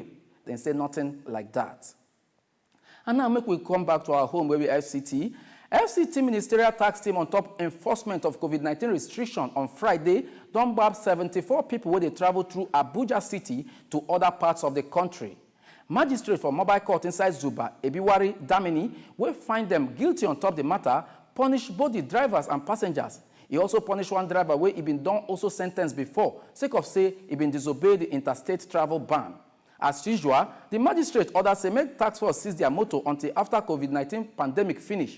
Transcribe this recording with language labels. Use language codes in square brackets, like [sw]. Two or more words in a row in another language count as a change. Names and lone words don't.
[pcm] They say nothing like that. And now make we come back to our home where we FCT. FCT Ministerial Tax Team on top enforcement of COVID-19 restriction on Friday don gbab 74 people where they travel through Abuja City to other parts of the country. Magistrate for mobile court inside Zuba, Ebiwari Damini, will find them guilty on top the matter, punish both the drivers and passengers. He also punished one driver where he been done also sentenced before, sake of say he been disobeyed the interstate travel ban. As usual, the magistrate ordered say make tax force seize their motor until after COVID-19 pandemic finish.